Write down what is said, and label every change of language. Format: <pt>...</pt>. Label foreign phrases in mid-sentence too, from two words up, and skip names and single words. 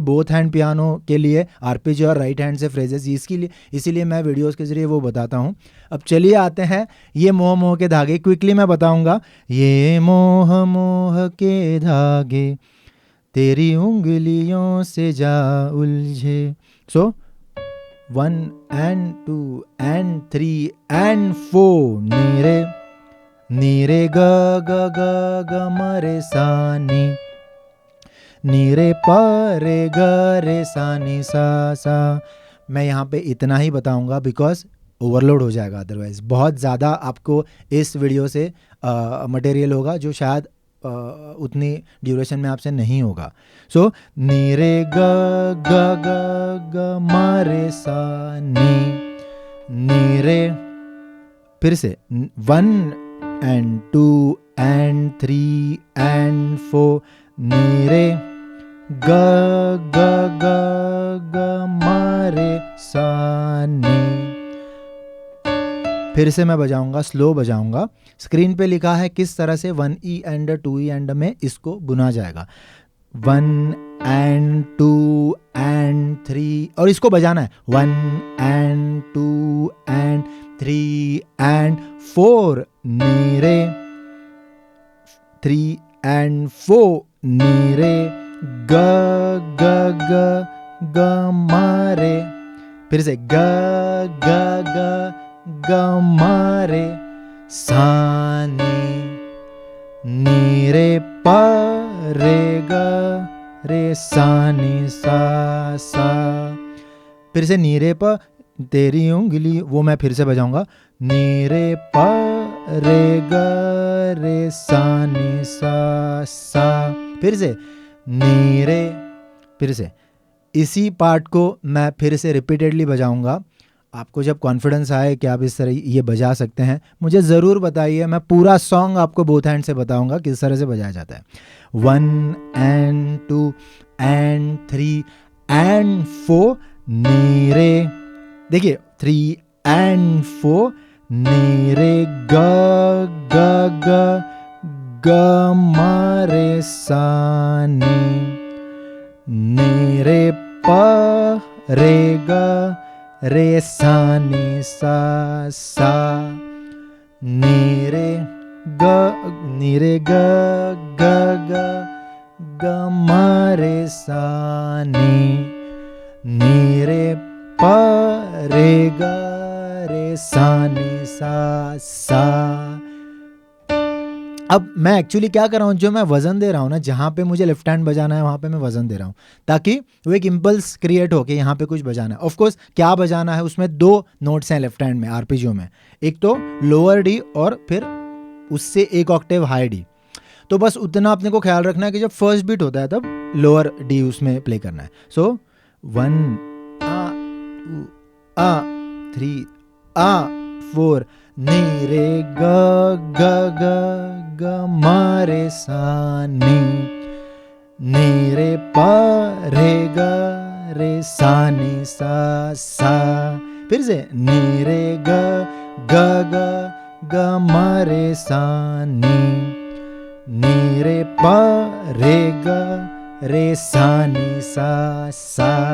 <en>both hand piano</en> <hi>के लिए आरपीजी और राइट हैंड से फ्रेजेस, इसके लिए इसीलिए मैं वीडियोस के ज़रिए वो बताता हूँ। अब चलिए आते हैं ये मोह मोह के धागे, क्विकली मैं बताऊँगा। ये मोह मोह के धागे तेरी उंगलियों से जा उलझे।</hi> <en>So 1 and 2 and 3 and 4</en> <hi>नीरे नीरे ग ग ग ग म रे सा नी, नीरे प रे ग रे सा नी सा सा। मैं यहाँ पे इतना ही बताऊँगा</hi> <en>because overload</en> <hi>हो जाएगा, अदरवाइज बहुत ज़्यादा आपको इस वीडियो से मटेरियल होगा जो शायद उतनी ड्यूरेशन में आपसे नहीं होगा। सो नीरे ग ग ग ग म रे सा नी, नीरे, फिर से</hi> <en>1 and 2 and 3 and 4</en> <hi>नीरे ग ग ग ग म रे सा नी। फिर से मैं बजाऊंगा, स्लो बजाऊंगा। स्क्रीन पे लिखा है किस तरह से</hi> <en>1E and 2E and</en> <hi>में इसको बुना जाएगा।</hi> <en>1 and 2 and 3</en> <hi>और इसको बजाना है</hi> <en>1 and 2 and 3 and 4</en> <hi>नीरे, 3 and 4 नीरे ग ग ग ग म रे, फिर से ग ग ग ग म रे सा नी, नीरे प रे ग रे सा नी सा सा। फिर से नीरे प, तेरी उंगली, वो मैं फिर से बजाऊंगा। नीरे प रे ग रे सा नी सा सा, फिर से नीरे, फिर से इसी पार्ट को मैं फिर से रिपीटेडली बजाऊंगा। आपको जब कॉन्फिडेंस आए कि आप इस तरह ये बजा सकते हैं, मुझे ज़रूर बताइए। मैं पूरा सॉन्ग आपको</hi> <en>both hand</en> <hi>से बताऊंगा किस तरह से बजाया जाता है।</hi> <en>1 and 2 and 3 and 4</en> <hi>नीरे, देखिए</hi> <en>3 and 4</en> <hi>नीरे ग ग ग ग म रे सा नी, नीरे प रे ग रे सा नी सा सा, नीरे ग ग ग ग म रे सा नी, नीरे प रे ग रे सा नी सा सा। अब मैं एक्चुअली क्या कर रहा हूँ, जो मैं वजन दे रहा हूँ ना, जहाँ पे मुझे</hi> <en>left hand</en> <hi>बजाना है वहाँ पे मैं वजन दे रहा हूँ, ताकि वो एक</hi> <en>impulse create</en> <hi>हो कि यहाँ पे कुछ बजाना है।</hi> <en>of course</en> <hi>क्या बजाना है, उसमें 2 नोट्स हैं</hi> <en>left hand</en> <hi>में आरपीजियो में, एक तो</hi> <en>lower D</en> <hi>और फिर उससे</hi> <en>1 octave high D.</en> <hi>तो बस उतना अपने को ख्याल रखना है कि जब</hi> <en>first beat</en> <hi>होता है तब</hi> <en>lower D</en> <hi>उसमें प्ले करना है।</hi> <en>So 1 and 2 and 3 and 4</en> <hi>नीरे ग ग ग ग म रे सा नी, नीरे प रे ग रे सा नी सा सा, फिर से नीरे ग ग ग ग म रे सा नी, नीरे प रे ग रे सा नी सा।</hi>